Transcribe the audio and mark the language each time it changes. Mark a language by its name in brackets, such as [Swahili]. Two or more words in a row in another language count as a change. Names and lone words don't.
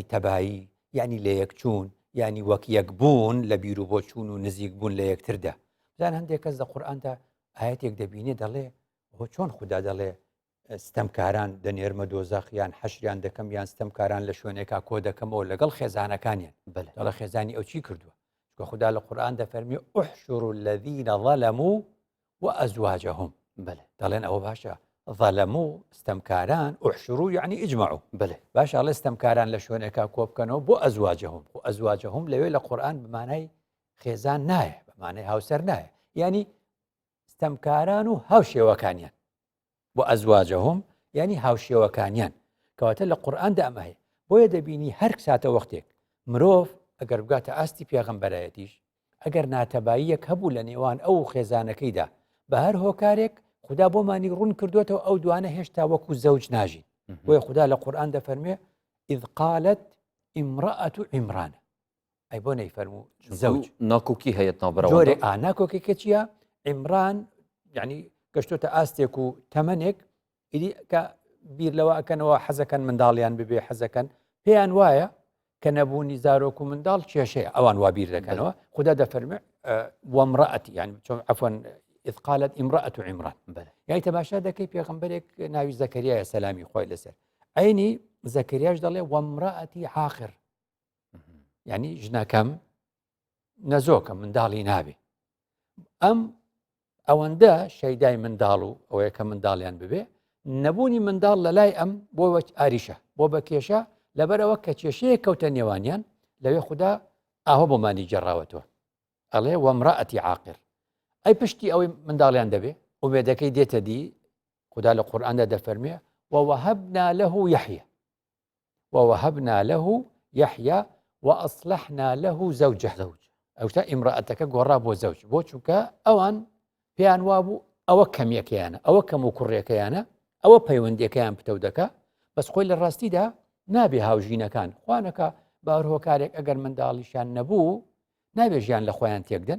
[Central Kurdish] تەبایی یعنی لە یەکچوون یعنی وەک یەکبوون لە بیر و بۆ چوون و نزیک بوون لە یەکتردا بزان هەندێک کەس لە قورئاندا ئاەتێک دەبینێ دەڵێ هۆ چۆن خوددا دەڵێ ستەمکاران دەنێرمە دۆزەخ یان حەشریان دەکەم یان ستەمکاران لە شوێنێکا کۆ دەکەمەوە لەگەڵ خێزانەکانیان دەڵێ خێزانی ئەو چی کردووە چکە خوددا لە قورئان دەفەرمێ [Arabic] احشروا الذین ظلموا [Central Kurdish] وأزواجهم دەڵێن ئەوە باشە ظلموا ستەمکاران احشروا یعنی ئیجمعوا باشە ئەڵێ ستەمکاران لە شوێنێکا کۆ بکەنەوە بۆ ئەزواجهم و ئەزواجهم لەوێ لە قورئان بمانای خێزان نایە بمانای هاوسەر نایە یعنی ستەمکاران و هاوشێوەکانیان بۆ ئەزواجهم یعنی هاوشێوەکانیان کەواتە لە قورئاندا ئەمە هەیە بۆیە دەبینی هەر ساتە وەختێک مرۆڤ ئەگەر بگاتە ئاستی پێغەمبەرایەتیش ئەگەر ناتەباییەک هەبوو لە نێوان ئەو خێزانەکەیدا بە هەر هۆکارێک خوددا بۆمانی ڕوون کردوێتەوە ئەو دوانە هێشتا وەکو زەوج ناژین بۆیە خوددا لە قورئان دەفەرمێ [Arabic] إذ قالت امرأة عمران [Central Kurdish] ئەی بۆ نەیفەرموو زەوج ناکۆکی هەیە ناوبەرەوە ناکۆکێکە چییە عمران یعنی گەشتۆتە ئاستێک و تەمەنێک ئیدی کە بیر لەوە ئەکەنەوە حەزەکەن منداڵیان ببێ حەزەکەن پێیان وایە کە نەبوونی زارۆک و منداڵ کێشەیە ئەوان وا بیر دەکەنەوە خوددا دەفەرمێ وامرأتی یعنی چۆن عەفوەن [Arabic] إذ قالت امرأة عمران [Central Kurdish] يعني تماشا دەکەی پێغەمبەرێک ناوی زەکەریایە سەلامی خۆی لەسەر عینی زەکەریاش دەڵێ [Arabic] وەمرەئەتی عاقر، [Central Kurdish] یعنی ژنەکەم نەزۆکە منداڵی نابێ. ئەم ئەوەندە شەیدای منداڵ و ئەوەیە کە منداڵیان ببێ، نەبوونی منداڵ لە لای ئەم بۆ ئاریشە بۆ بە کێشە لەبەرەوە کە کێشەیە کەوتە نێوانیان لەوێ خوددا ئاهۆ بۆمانی جێڕاوەتەوە. ئەڵێ [Arabic] وەمرەئەتی عاقر، [Central Kurdish] ئەی پشتی ئەوەی منداڵیان دەبێ ئومێدەکەی دێتە دی. خوددا لە قورئاندا دەفەرمێ [Arabic] ووهبنا له يحيى ووهبنا له يحيى وأصلحنا له زوجه. [Central Kurdish] ئەو تا ئیمرەئەتەکە گۆڕا بۆ زەوج، بۆ چونکە ئەوان پێیان وابوو ئەوە کەمیەکەیانە، ئەوە کەم و کوڕێکەیانە، ئەوە پەیوەندیەکەیان پتە دەکا، بەس خۆی لە ڕاستیدا نابێ هاوژینەکان خوانەکە باڕۆکارێک ئەگەر منداڵیشان نەبوو نابێ ژیان لە خۆیان تێکدەن.